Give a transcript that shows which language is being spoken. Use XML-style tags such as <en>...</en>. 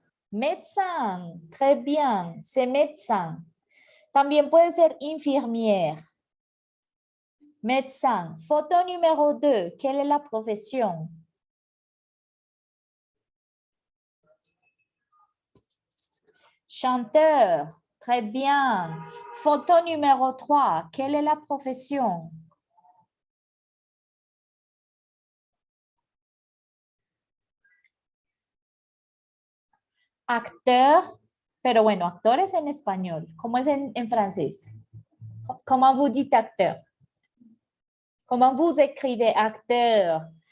<fr>Médecin, très bien, c'est médecin.</fr> <es>También puede ser infirmière.</es> <fr>Médecin. Photo numéro 2, quelle est la profession? Chanteur, très bien. Photo numéro 3, quelle est la profession?</fr> <es>Acteur, pero bueno, actor es en español. ¿Cómo es en francés?</es> <fr>Comment vous dites acteur? Comment vous écrivez acteur?</fr>